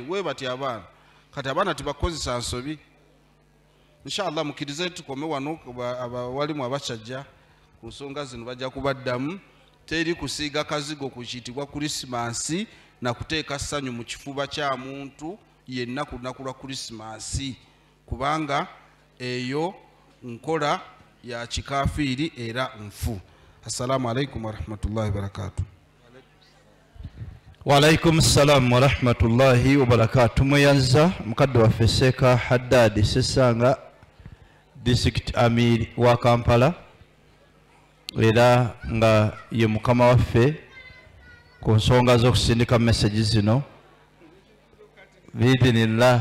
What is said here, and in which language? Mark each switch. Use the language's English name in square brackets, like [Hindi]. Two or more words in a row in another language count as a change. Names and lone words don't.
[Ganda] We bati abaana kati abaana tibakozesa nsobi. Inshallah mukkirize tukome wano abawalimu abakyajja ku nsonga zino bajja kubaddamu. Teri kusiiga kazigo ku kiyitibwa Christmas na kuteeka ssanyu mu kifuba kya muntu yenna ku lunaku lwa Christmas kubanga eyo nkola ya kikafiiri era nfu. [Arabic] السلام عليكم ورحمة الله وبركاته. وعليكم السلام ورحمة الله وبركاته. [Ganda] Mweyanza mukadde waffe Seeka Haddad Sesanga District Amir wa Kampala era nga ye mukama waffe ku nsonga z'okusindika message zino biidhinillah.